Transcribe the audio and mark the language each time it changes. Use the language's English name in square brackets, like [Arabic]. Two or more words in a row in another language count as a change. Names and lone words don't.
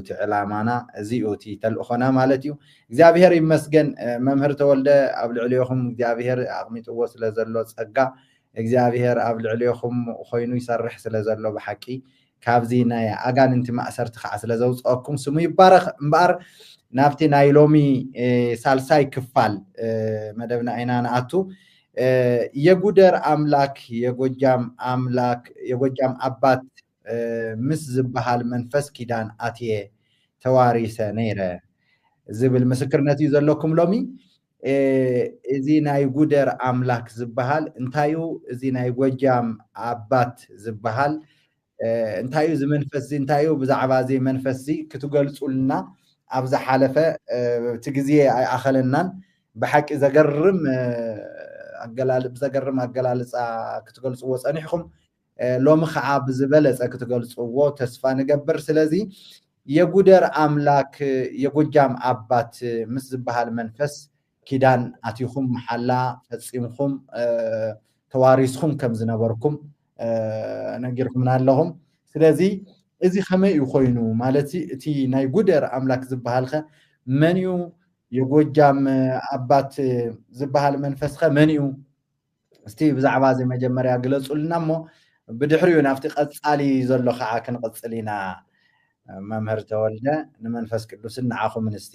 [Tigrinya] እቲ ዕላማና እዚኡ እቲ ተልእኾና ማለት እዩ እግዚአብሔር ይመስገን መምህር ተወልደ ኣብ ልዕልዮኹም እግዚአብሔር ኣቕሚጥዎ ስለ ዘሎ ጸጋ እግዚአብሔር ኣብ ልዕልዮኹም ኮይኑ ይሰርሕ ስለ ዘሎ ብሓቂ ካብዚ ናይ ኣጋንንቲ ማእሰርቲ ከዓ ስለ ዘውፅአኩም ስሙ ይባረኽ እምበር ናብቲ ናይ ሎሚ ሳልሳይ ክፋል መደብና ኢና ንኣቱ የጉደር አምላክ የጎጃም አባት ምስ ዝበሃል መንፈስ ኪዳን ኣትየ ተዋሪሰ ነይረ ዝብል ምስክርነት እዩ ዘለኩም ሎሚ እዚ ናይ ጉደር አምላክ ዝበሃል እንታዩ እዚ ናይ ጎጃም አባት ዝበሃል እንታዩ ዝመንፈስ እንታዩ ብዛዕባ እዚ መንፈስ ክትገልጹልና ኣብዛ ሓለፈ እቲ ግዜ ኣይኣኸለናን ብሓቂ ዘገርም ኣገላልፃ ክትገልጽዎ ጸኒሕኩም ሎሚ ከዓ ብዝበለጸ ክትገልጽዎ ተስፋ ንገብር ስለዚ የጉደር አምላክ የጎጃም አባት ምስ ዝበሃል መንፈስ ኪዳን ኣትይኹም መሓላ ፈጺምኩም ተዋሪስኩም ከም ዝነበርኩም ነጊርኩምና ኣለኹም ስለዚ እዚ ከመይ እዩ ኮይኑ ማለት እቲ ናይ ጉደር አምላክ ዝበሃልኸ መን እዩ የጎጃም አባት ዝበሃል መንፈስ ከ መን እዩ እስቲ ብዛዕባ እዚ መጀመርያ ግለጹልና እሞ ብድሕሪኡ ናብቲ ቀጻሊ ዘሎ ከዓ ክንቅጽል ኢና መምህር ተወልደ ንመንፈስ ቅዱስ ንዓኹም ንስቲ